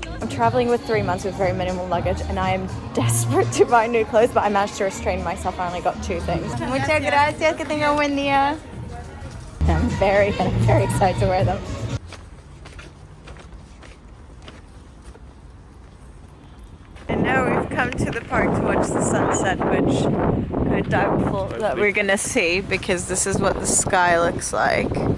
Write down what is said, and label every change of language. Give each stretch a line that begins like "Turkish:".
English: traveling with 3 months with very minimal luggage, and I am desperate to buy new clothes, but I managed to restrain myself. I only got 2 things.
Spanish: Muchas gracias, que tenga un buen día.
English: I'm very excited to wear them. And now we've come to the park to watch the sunset, which I'm doubtful that we're gonna see because this is what the sky looks like.